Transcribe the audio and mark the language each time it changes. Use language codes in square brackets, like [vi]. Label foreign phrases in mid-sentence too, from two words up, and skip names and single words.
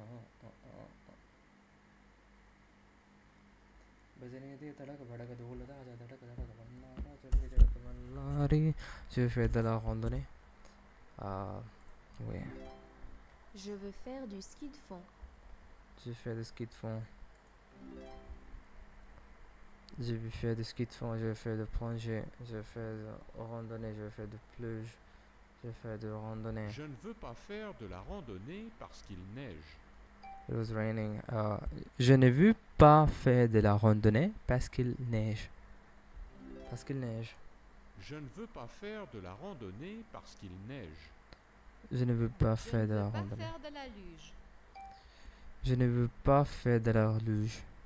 [hi] बजने दे तड़क भड़क ढोल राजा तड़क तड़क बन्ना चढ़ चढ़क मल्लारी [fr] je fais de la randonnée oui Je veux faire du ski de fond. je fais du ski de fond J'ai vu faire de ski de fond, j'ai fait de plongée, j'ai fait de randonnée, j'ai fait de pluge, j'ai fait de randonnée. Je ne veux pas faire de la randonnée parce qu'il neige. [en] It was raining. [fr] Je n'ai vu pas faire de la randonnée parce qu'il neige. Parce qu'il neige. Je ne veux pas faire de la randonnée parce qu'il neige. Je ne veux pas Je faire ne de la veux pas randonnée. faire de la luge. Je ne veux pas faire de la luge.